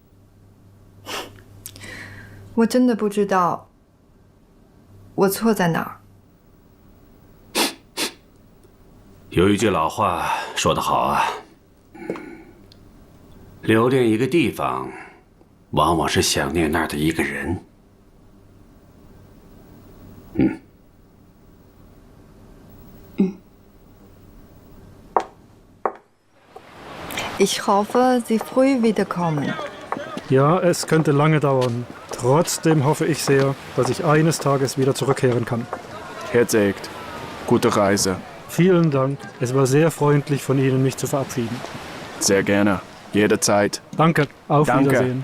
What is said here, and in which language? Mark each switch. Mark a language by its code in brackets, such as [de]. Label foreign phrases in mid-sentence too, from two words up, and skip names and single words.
[zh] 我真的不知道我错在哪儿。有一句老话说得好啊，留恋一个地方，往往是想念那儿的一个人。 [de] Ich hoffe, Sie früh wiederkommen. Ja, es könnte lange dauern. Trotzdem hoffe ich sehr, dass ich eines Tages wieder zurückkehren kann. Herr Segt, gute Reise. Vielen Dank. Es war sehr freundlich von Ihnen, mich zu verabschieden. Sehr gerne. Jederzeit. Danke. Auf Danke. Wiedersehen.